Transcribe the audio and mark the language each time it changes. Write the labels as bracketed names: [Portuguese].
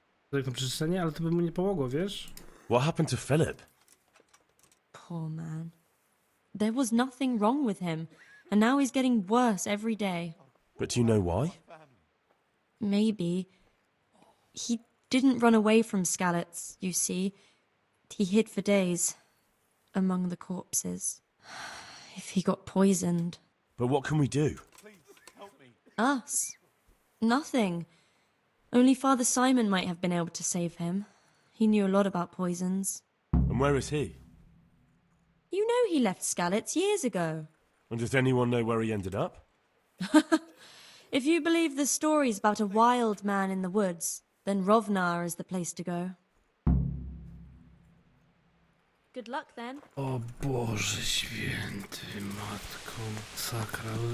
[Polish] Tak to przeczytanie, ale to by mu nie pomogło, wiesz? [English] What happened to Philip? Poor man. There was nothing wrong with him, and now he's getting worse every day. But do you know why? Maybe. He didn't run away from Skalitz, you see. He hid for days among the corpses. If he got poisoned. But what can we do? Us? Nothing. Only Father Simon might have been able to save him. He knew a lot about poisons. And where is he? You know he left Skalitz years ago. And does anyone know where he ended up? If you believe the stories about a wild man in the woods, then Rovnar is the place to go. Good luck then. [Polish] O Boże święty, matko sakra.